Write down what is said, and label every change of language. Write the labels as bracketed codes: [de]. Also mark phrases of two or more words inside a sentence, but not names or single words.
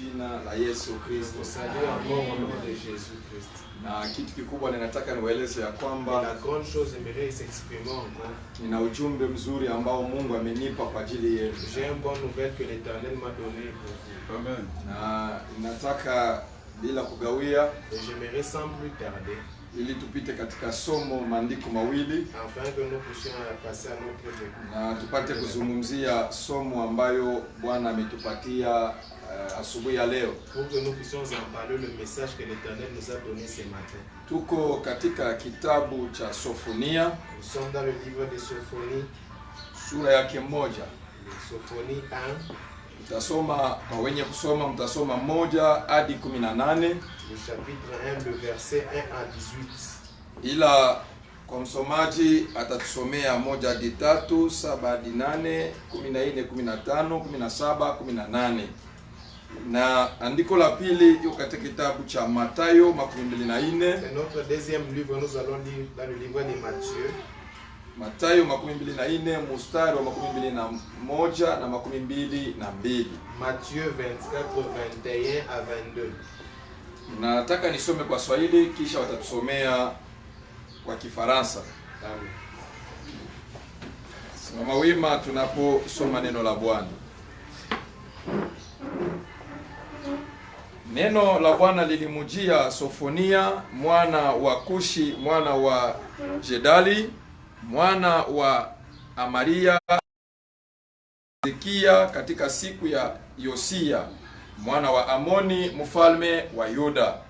[sw] jina la Yesu Kristo. [fr] Salut encore au nom de Jésus Christ. [sw] Na kitu kikubwa ninataka niwaeleze ya kwamba [fr] la grande chose j'aimerais s'exprimer encore. [sw] Nina ujumbe mzuri ambao Mungu amenipa kwa ajili yenu. [fr] J'ai une bonne nouvelle que l'Éternel m'a donnée pour vous. Amen. [sw] Na ninataka bila kugawia, [fr] et j'aimerais sans plus tarder, [sw] ili tupite katika somo maandiko mawili, [fr] afin que nous puissions passer à notre écoute, [sw] na tupate kuzungumzia somo ambayo Bwana ametupatia asubuhi ya leo. [fr] Pour que nous puissions en parler le message que l'Éternel nous a donné ce matin. [sw] Tuko katika kitabu cha Sofonia. [fr] Nous sommes dans le livre de Sophonie, [sw] sura yake moja. [fr] Sophonie 1. [sw] Tutasoma kwa wenye kusoma, mtasoma 1 hadi 18. [fr] Le chapitre 1, le verset 1 à 18. [sw] Ila kwa msomaji atatusomea 1 hadi 3, 7 hadi 8, 14, 15, 17, 18. Na andiko la pili yuko katika kitabu cha Mathayo 24. [fr] Et notre deuxième livre, nous allons lire dans le livre de Matthieu. [sw] Mathayo 24 mstari wa 21 na 22. [fr] Matthieu 24, 21 à 22. [sw] Nataka nisome kwa Swahili kisha watatusomea kwa Kifaransa. Amen. Simama wima tunaposoma neno la Bwana. Neno la Bwana lilimujia Sofonia mwana wa Kushi mwana wa Jedali mwana wa Amaria Hezekia katika siku ya Yosia mwana wa Amoni mfalme wa Yuda.